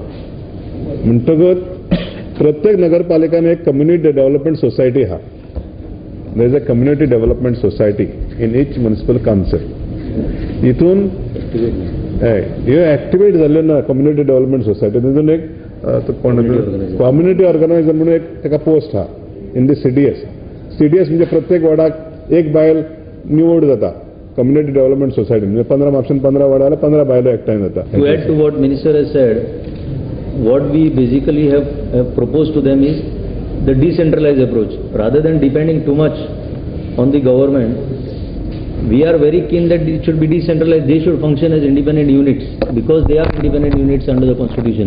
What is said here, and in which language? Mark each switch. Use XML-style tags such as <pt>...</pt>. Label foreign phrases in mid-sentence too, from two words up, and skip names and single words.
<kok>म्हणटकच प्रत्येक नगरपालिकेन एक</kok> <en>community development society</en> <kok>आहा.</kok> <en>There is a community development society in each municipal council.</en> <kok>हितून ह्यो एक्टिवेट जाल्ल्यो ना</kok> <en>community development society.</en> <kok>तितून एक</kok> <en>community organizer</en> <kok>म्हणून एक ताका पोस्ट आहा</kok> <en>in the CDS.</en> <kok>CDS म्हणजे प्रत्येक वार्डाक एक बायल निवड जाता.</kok> <en>community development society</en> <kok>म्हणजे 15 म्हापशान 15 वार्डाला 15 बायलो एकठांय जाता.</kok> <en>To add to what Minister has said, what we basically have proposed to them is the decentralized approach. Rather than depending too much on the government, we are very keen that it should be decentralized. They should function as independent units because they are independent units under the Constitution.</en>